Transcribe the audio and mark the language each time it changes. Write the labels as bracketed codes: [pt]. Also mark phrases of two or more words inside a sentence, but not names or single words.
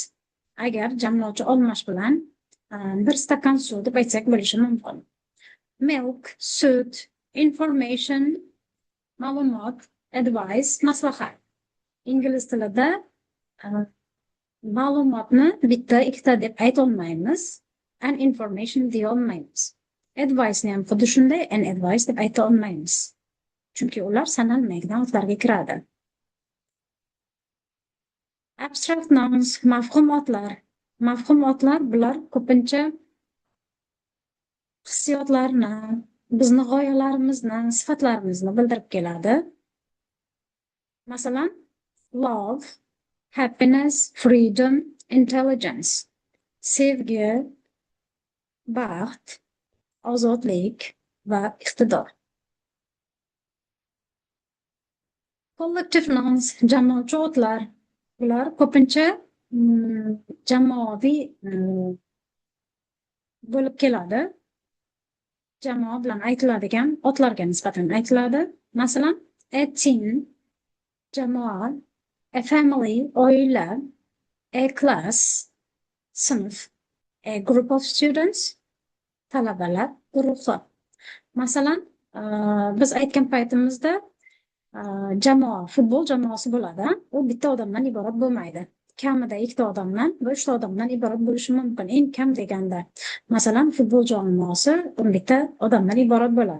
[uz] Agar jamlovchi olmash bilan bir stakan suv deb aytsak bo'lishi mumkin. Milk, sut, information, ma'lumot, advice, maslahat. Ingliz tilida ma'lumotni bitta, ikkita deb ayta olmaymiz. [en] And information [uz] deya olmaymiz. Advice ni ham xuddi shunday, [en] and advice [uz] deb ayta olmaymiz. Chunki ular sanalmaydigan otlarga kiradi. [en] Abstract nouns, [uz] mavhum otlar. Mavhum otlar bular ko'pincha hissiyotlarni, bizni g'oyalarimizni, sifatlarimizni bildirib keladi. Masalan, [en] love, happiness, freedom, intelligence. [uz] Sevgi, baxt, ozodlik va iqtidor. [en] Collective nouns, [uz] jamoatchi otlar. Bular ko'pincha jamoaviy bo'lib keladi. Jamoa bilan aytiladigan otlarga nisbatan aytiladi. Masalan, [en] a team, jamoa, a family, oila, a class, sinf, a group of students, [uz] talabalar guruhi. Masalan, Biz aytgan paytimizda jamoa, futbol jamoasi bo'ladi. U bitta odamdan iborat bo'lmaydi. Kamida ikkita odamdan va uchta odamdan iborat bo'lishi mumkin. Eng kam deganda, masalan, futbol jamoasi 11 ta odamdan iborat bo'ladi.